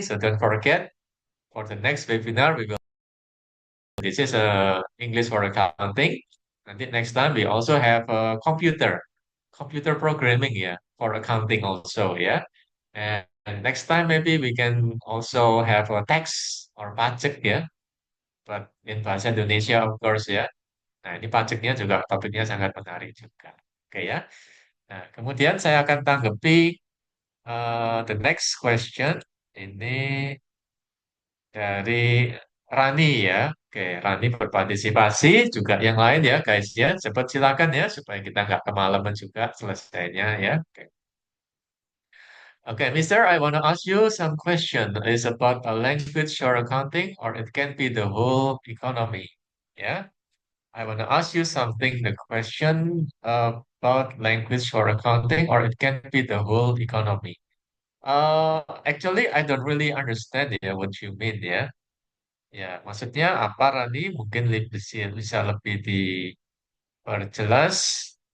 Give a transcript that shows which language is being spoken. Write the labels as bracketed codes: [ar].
[en] So don't forget for the next webinar, this is English for accounting. [id] Nanti [en] next time we also have computer programming ya for accounting also ya. And next time maybe we can also have a tax or pajak ya, but in bahasa Indonesia of course ya. [id] Nah ini pajaknya juga topiknya sangat menarik juga. Oke ya. Nah kemudian saya akan tanggapi [en] the next question [id] ini dari Rani ya. Oke, Rani berpartisipasi juga yang lain ya guys ya. Cepat silakan ya supaya kita nggak kemalaman juga selesainya ya. Oke. [en] Okay, Mister, I want to ask you some question. It's about a language or accounting, or it can be the whole economy. Yeah, I want to ask you something. The question about language or accounting, or it can be the whole economy. Actually, I don't really understand ya what you mean ya. [id] Ya, maksudnya apa, Rani? Mungkin bisa lebih diperjelas.